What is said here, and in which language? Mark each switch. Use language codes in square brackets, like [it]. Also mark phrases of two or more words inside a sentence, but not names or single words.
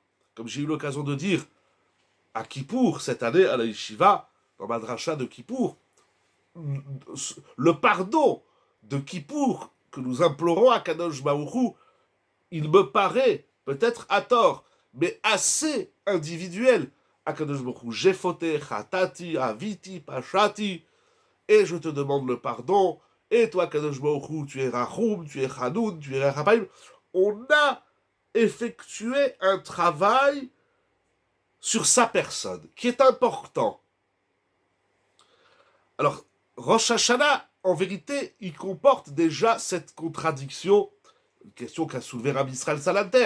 [fr] Comme j'ai eu l'occasion de dire à Kippour, cette année, à la yeshiva, dans ma dracha de Kippour, le pardon de Kippour que nous implorons à Kadosh Baruch Hu, il me paraît, peut-être à tort, mais assez individuel. À Kadosh Baruch Hu, j'ai fauté, [he] חטאתי, עויתי, פשעתי, [fr] et je te demande le pardon, et toi, Kadosh Baruch Hu, tu es Rachoum, tu es Chanoun, tu es Rapaim. On a effectué un travail sur sa personne, qui est important. Alors, Rosh Hashanah, en vérité, il comporte déjà cette contradiction, une question qu'a soulevée Rabbi Israël Salanter.